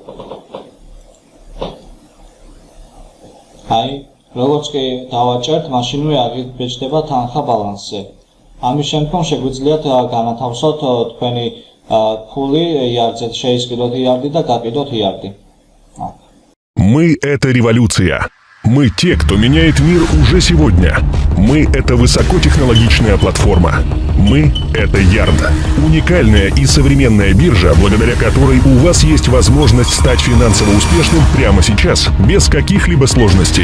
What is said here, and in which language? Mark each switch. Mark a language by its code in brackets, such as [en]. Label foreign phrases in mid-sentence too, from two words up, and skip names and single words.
[ka] აი, როგორც კი დავაჭერთ, მაშინვე აღიქვეჭდება თანხა ბალანსზე. ამის შემდგომ შეგვიძლიათ განათავსოთ თქვენი ფული იარდზე, შეისყიდოთ იარდი და გაკიდოთ იარდი. [ru] Мы — это революция. Мы те, кто меняет мир уже сегодня. Мы — это высокотехнологичная платформа. Мы — это Ярд. Уникальная и современная биржа, благодаря которой у вас есть возможность стать финансово успешным прямо сейчас, без каких-либо сложностей.